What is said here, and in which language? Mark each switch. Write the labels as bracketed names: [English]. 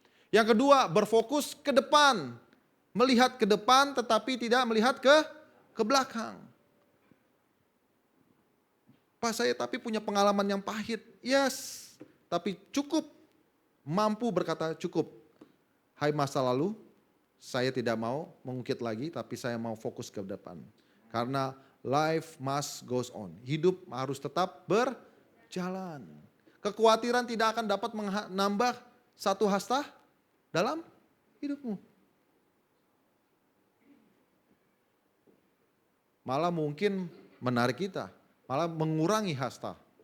[Indonesian] Yang kedua, berfokus ke depan. Melihat ke depan tetapi tidak melihat ke belakang. Pak, saya tapi punya pengalaman yang pahit. Yes, tapi cukup. Mampu berkata cukup. Hai masa lalu, saya tidak mau mengungkit lagi, tapi saya mau fokus ke depan. Karena [English] life must goes on. [Indonesian] Hidup harus tetap berjalan. Kekhawatiran tidak akan dapat menambah satu hasta dalam hidupmu. Malah mungkin menarik kita, malah mengurangi hasta.